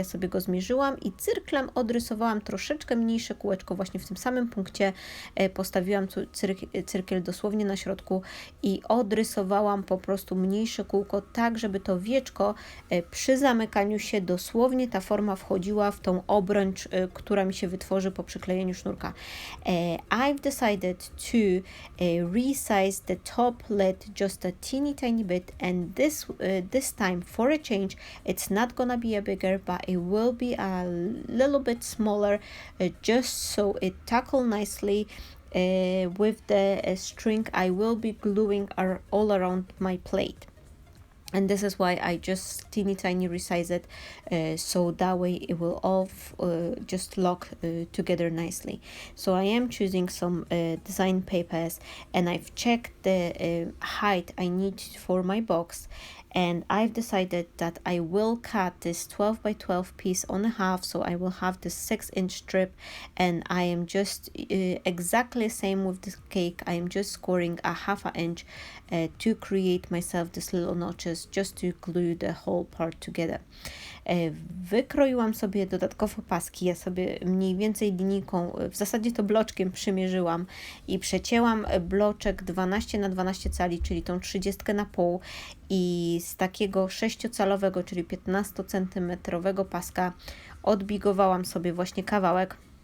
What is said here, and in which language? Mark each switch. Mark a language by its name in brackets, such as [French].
[Polish] Ja sobie go zmierzyłam i cyrklem odrysowałam troszeczkę mniejsze kółeczko właśnie w tym samym punkcie. Postawiłam cyrkiel dosłownie na środku i odrysowałam po prostu mniejsze kółko, tak żeby to wieczko przy zamykaniu się dosłownie ta forma wchodziła w tą obręcz, która mi się wytworzy po przyklejeniu sznurka. [English] I've decided to resize the top lid just a teeny tiny bit, and this time for a change it's not gonna be a bigger, but it will be a little bit smaller, just so it tackle nicely with the string I will be gluing all around my plate. And this is why I just teeny tiny resize it, so that way it will all just lock together nicely. So I am choosing some design papers, and I've checked the height I need for my box, and I've decided that I will cut this 12 by 12 piece on a half, so I will have this 6-inch strip, and I am just exactly the same with the cake. I am just scoring a half an inch to create myself these little notches, just to glue the whole part together. [Polish] Wykroiłam sobie dodatkowo paski. Ja sobie mniej więcej linijką, w zasadzie to bloczkiem przymierzyłam i przecięłam bloczek 12 na 12 cali, czyli tą 30 na pół, i z takiego 6-calowego, czyli 15-centymetrowego paska odbigowałam sobie właśnie kawałek.